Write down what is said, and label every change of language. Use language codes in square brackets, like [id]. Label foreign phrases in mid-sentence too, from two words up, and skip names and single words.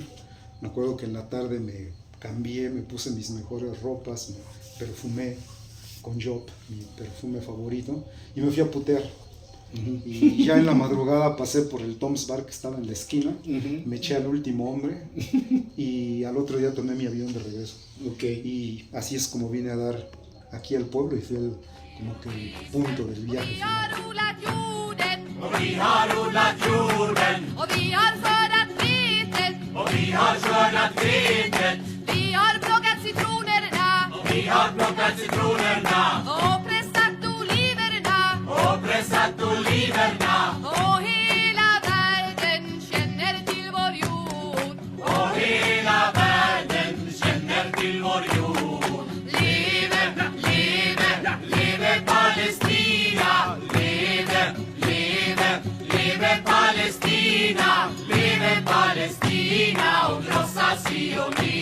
[es] Me acuerdo que en la tarde me cambié, me puse mis mejores ropas, me perfumé con Job, mi perfume favorito, y me fui a putear. Ujú. Y ya en la madrugada pasé por el Tom's Bar que estaba en la esquina, Ujú. me eché al último hombre y al otro día tomé mi avión de regreso. Ok. Y así es como vine a dar aquí al pueblo y fue como que el punto del viaje [sv] Vi [es] final. [sv] har odlat jorden Och vi har odlat jorden och vi har skördat vetet. och vi har skördat vetet Vi har plockat citronerna och vi har plockat citronerna och pressat oliverna. och pressat oliverna Och hela världen känner till vår jord. och hela världen känner till vår jord. Leve, leve, leve Palestina. Leve, leve, leve Palestina. Leve Palestina och krossa Sion.